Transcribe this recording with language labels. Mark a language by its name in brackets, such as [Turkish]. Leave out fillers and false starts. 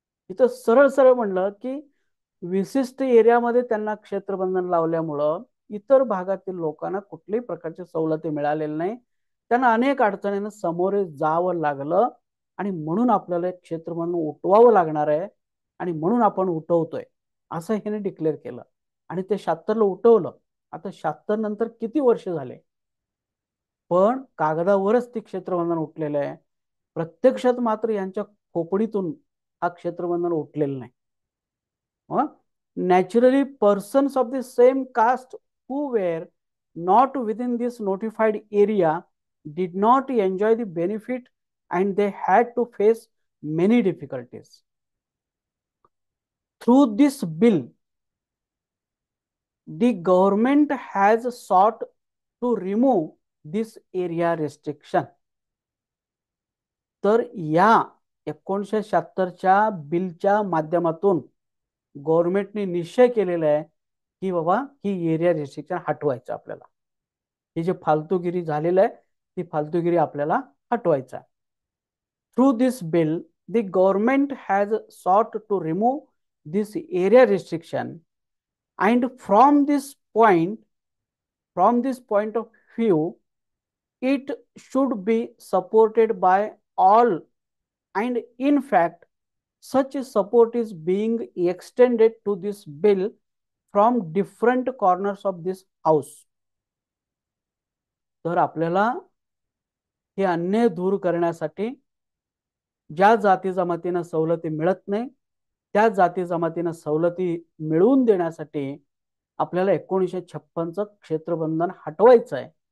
[Marathi] इथं सरळ सरळ म्हणलं की विशिष्ट एरियामध्ये त्यांना क्षेत्रबंधन लावल्यामुळं इतर भागातील लोकांना कुठल्याही प्रकारच्या सवलती मिळालेल्या नाही, त्यांना अनेक अडचणींना सामोरे जावं लागलं, आणि म्हणून आपल्याला एक क्षेत्रबंधन उठवावं लागणार आहे, आणि म्हणून आपण उठवतोय असं ह्याने डिक्लेअर केलं. आणि ते 76ला उठवलं. आता 76 नंतर किती वर्ष झाले, पण कागदावरच ती क्षेत्रबंधन उठलेलं आहे. प्रत्यक्षात मात्र यांच्या खोपडीतून हा क्षेत्रबंधन उठलेलं नाही. [English] Naturally, persons of the same caste who were not within this notified area did not enjoy the benefit and they had to face many difficulties. Through this bill, the government has sought to remove this area restriction. [Marathi] तर या 1976च्या बिलच्या माध्यमातून गव्हर्नमेंटने निश्चय केलेला आहे की बाबा ही एरिया रिस्ट्रिक्शन हटवायचं आपल्याला. ही जी फालतूगिरी झालेलं आहे ती फालतूगिरी आपल्याला हटवायचं आहे. [English] Through this bill the government has sought to remove this area restriction, and point from this point of view it should be supported by all, and in fact such support is being extended to this bill from different corners of this house. [Marathi] तर आपल्याला हे अन्याय दूर करण्यासाठी ज्या जाती जमातींना सवलती मिळत नाही त्या जाती जमातींना सवलती मिळवून देण्यासाठी आपल्याला 1956चं क्षेत्रबंधन हटवायचं आहे.